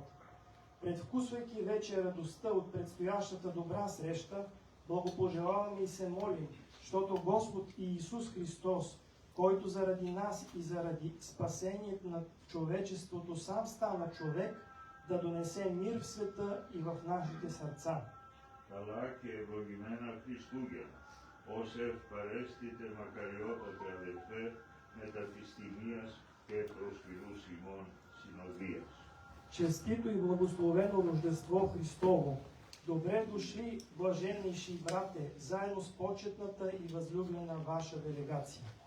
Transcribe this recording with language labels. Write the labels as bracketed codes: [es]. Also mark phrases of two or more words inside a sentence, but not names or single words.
[bg] Предвкусвайки вече радостта от предстоящата добра среща, благопожелаваме и се молим, защото Господ Иисус Христос, който заради нас и заради спасението на човечеството сам стана човек, да донесе мир в света и в нашите сърца. [el] Καλά και ευλογημένα Χριστούγεννα, ως ευπαρέστητε μακαριότατε αδελφέ, μετά της τιμίας και προσφυλούς ημών συνοδείας. [bg] Честито и благословено Рождество Христово! Добре дошли, блаженнейши брате, заедно с почетната и възлюблена ваша делегация.